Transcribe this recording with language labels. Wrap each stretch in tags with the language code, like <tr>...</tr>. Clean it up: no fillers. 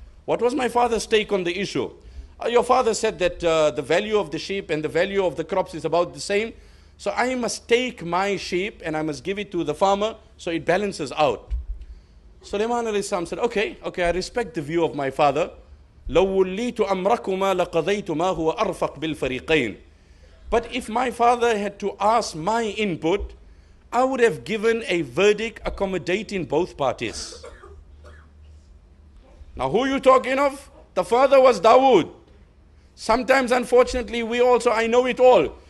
<en>What was my father's take on the issue? Your father said that the value of the sheep and the value of the crops is about the same. So I must take my sheep and I must give it to the farmer so it balances out. Sulaiman alayhi salam said, okay, I respect the view of my father.</en> <ar>لو وليت أمركما لقضيت ما هو أرفق بالفريقين.</ar> <en>But if my father had to ask my input, I would have given a verdict accommodating both parties. Now who are you talking of? The father was Dawood. Sometimes unfortunately I know it all.</en>